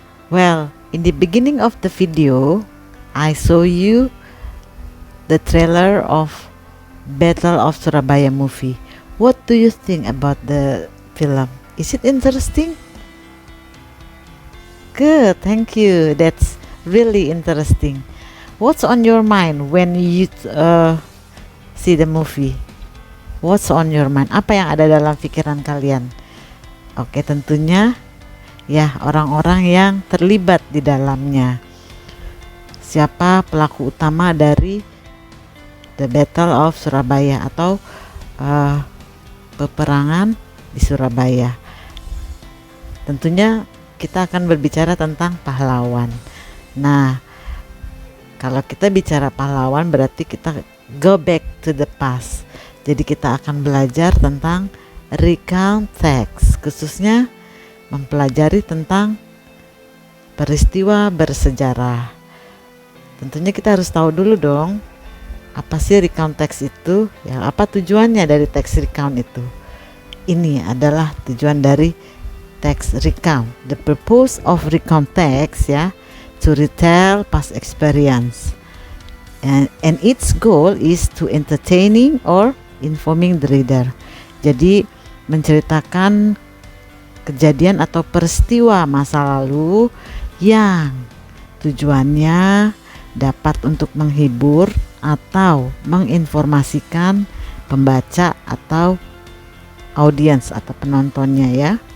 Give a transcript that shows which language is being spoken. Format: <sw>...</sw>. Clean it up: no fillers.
<en>Well, in the beginning of the video, I show you the trailer of Battle of Surabaya movie. What do you think about the film? Is it interesting? Good, thank you. That's really interesting. What's on your mind when you see the movie? What's on your mind?</en> <id>Apa yang ada dalam pikiran kalian? Oke, tentunya ya orang-orang yang terlibat di dalamnya. Siapa pelaku utama dari The Battle of Surabaya atau peperangan di Surabaya? Tentunya kita akan berbicara tentang pahlawan. Nah, kalau kita bicara pahlawan berarti kita go back to the past. Jadi kita akan belajar tentang recount text, khususnya mempelajari tentang peristiwa bersejarah. Tentunya kita harus tahu dulu dong, apa sih recount text itu? Ya, apa tujuannya dari teks recount itu? Ini adalah tujuan dari teks recount.</id> <en>The purpose of recount text, ya, to retell past experience. And its goal is to entertaining or informing the reader.</en> <id>Jadi menceritakan kejadian atau peristiwa masa lalu yang tujuannya dapat untuk menghibur atau menginformasikan pembaca atau audiens atau penontonnya, ya.</id>